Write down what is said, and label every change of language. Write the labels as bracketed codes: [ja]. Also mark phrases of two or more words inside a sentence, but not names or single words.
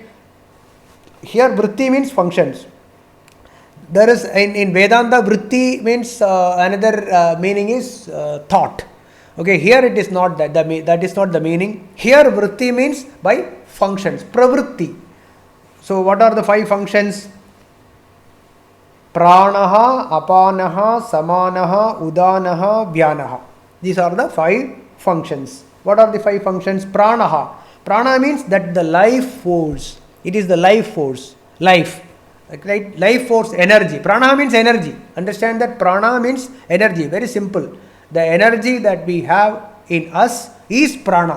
[en] Here vritti means functions. There is in Vedanta vritti means another meaning is thought. Okay. Here it is not that. That is not the meaning. Here vritti means by functions. Pravritti. So what are the 5 functions? [sa] प्राणः अपानः समानः उदानः व्यानः. [en] These are the 5 functions. What are the 5 functions? Pranaha. Prana means that the life force. It is the life force. Life. Right? Life force, energy. Prana means energy. Understand that prana means energy. Very simple. The energy that we have in us is prana.